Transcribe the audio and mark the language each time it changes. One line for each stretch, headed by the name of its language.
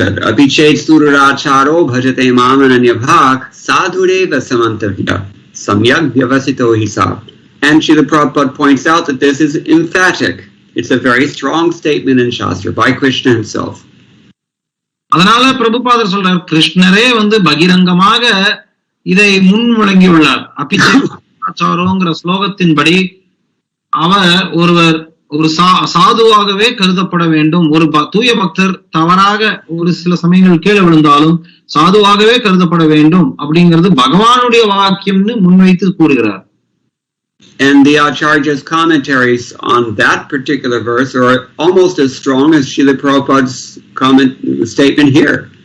Sanskrit: அபிச்சேத் சூரராச்சாரோ பஜதே மாமனன்யபாக் சாதுரேவ சமந்தவ்ய சம்யக் வியவசிதோ ஹிசா.
English: And Srila Prabhupada points out that this is emphatic. It's a very strong statement in Shastra by Krishna himself.
Tamil: அதனால பிரபுபாதர் சொல்றார், கிருஷ்ணரே பகிரங்கமாக இதை முன்முழங்கியுள்ளார். அபிச்சேரோங்கிற ஸ்லோகத்தின்படி ஒருவர் ஒரு சாதுவாகவே கருதப்பட வேண்டும். ஒரு தூய பக்தர் தவறாக ஒரு சில சமயங்கள் கீழே விழுந்தாலும் சாதுவாகவே கருதப்பட வேண்டும் அப்படிங்கிறது பகவானுடைய வாக்கியம்னு முன்வைத்து கூறுகிறார்.
English: And the Acharya's commentaries on that particular verse are almost as strong as Srila Prabhupada's statement here.